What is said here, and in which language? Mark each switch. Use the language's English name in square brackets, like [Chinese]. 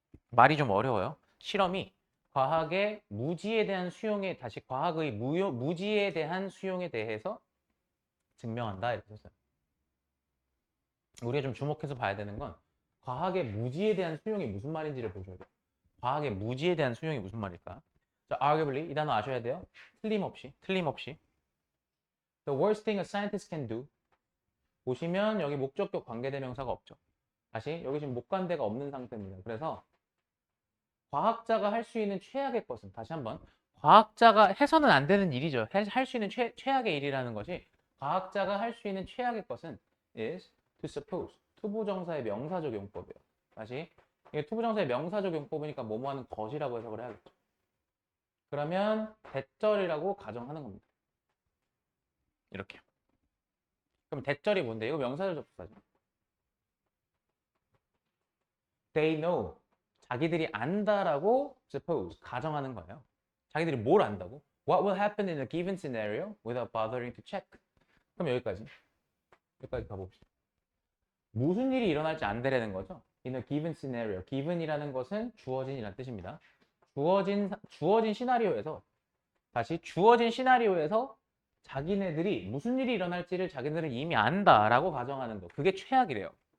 [Korean] 말이 좀 어려워요. 실험이 과학의 무지에 대한 수용에 다시 과학의 무지에 대한 수용에 대해서 증명한다 이렇게 썼어요. 우리가 좀 주목해서 봐야 되는 건 과학의 무지에 대한 수용이 무슨 말인지를 보셔야 돼요. 과학의 무지에 대한 수용이 무슨 말일까? 자, arguably 이 단어 아셔야 돼요. 틀림없이. [English] The worst thing a scientist can do. [Korean] 보시면 여기 목적격 관계대명사가 없죠. 다시 여기 지금 목관대가 없는 상태입니다. 그래서 과학자가 할 수 있는 최악의 것은 다시 한번 과학자가 해서는 안 되는 일이죠. 할 수 있는 최악의 일이라는 것이 과학자가 할 수 있는 최악의 것은 [English] is to suppose. [Korean] 투부정사의 명사적 용법이에요. 다시 이게 투부정사의 명사적 용법이니까 뭐뭐 하는 것이라고 해석을 해야겠죠. 그러면 대절이라고 가정하는 겁니다. 이렇게. 그럼 대절이 뭔데? 이거 명사절 접수사죠. [English] They know. [Korean] 자기들이 안다라고 suppose, 가정하는 거예요. 자기들이 뭘 안다고? [English] What will happen in a given scenario without bothering to check. [Korean] 그럼 여기까지 가봅시다. 무슨 일이 일어날지 안되라는 거죠. [English] In a given scenario. [Korean] given이라는 것은 주어진이라는 뜻입니다. 주어진 시나리오에서 다시 주어진 시나리오에서 자기네들이 무슨 일이 일어날지를 자기네들은 이미 안다라고 가정하는 거. 그게 최악이래요.